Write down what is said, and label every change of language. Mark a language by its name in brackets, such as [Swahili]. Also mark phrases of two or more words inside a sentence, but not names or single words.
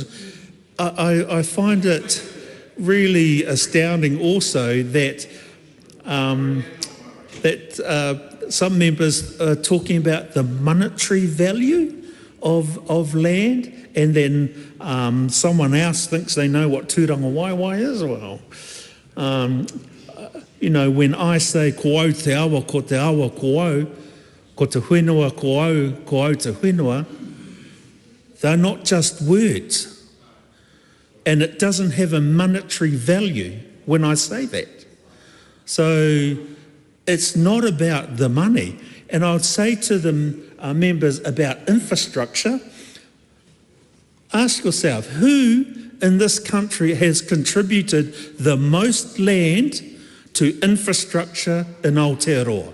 [English] I find it really astounding also that some members are talking about the monetary value of land, and then someone else thinks they know what [Māori] tūranga waiwai [English] is. Well, you know, when I say [Māori] ko au te awa ko au, ko te whenua ko au te whenua, [English] they're not just words. And it doesn't have a monetary value when I say that. So it's not about the money. And I'd say to the members about infrastructure, ask yourself, who in this country has contributed the most land to infrastructure in Aotearoa?